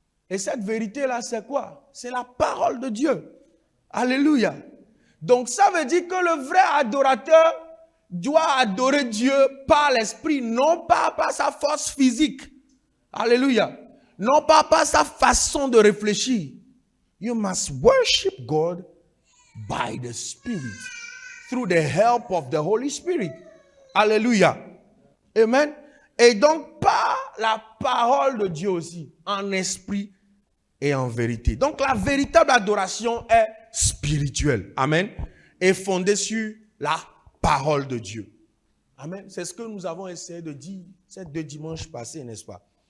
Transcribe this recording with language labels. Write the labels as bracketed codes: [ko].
[fr] Et cette vérité-là, c'est quoi? C'est la parole de Dieu. Alléluia. Donc ça veut dire que le vrai adorateur doit adorer Dieu par l'esprit, non pas par sa force physique. Alléluia. Non pas par sa façon de réfléchir. [en] You must worship God by the Spirit, through the help of the Holy Spirit. [fr] Alléluia. Amen. Et donc par la parole de Dieu aussi, en esprit et en vérité. Donc la véritable adoration est spirituelle. Amen. Et fondée sur la parole de Dieu. Amen. C'est ce que nous avons essayé de dire ces 2 dimanches passés, n'est-ce pas?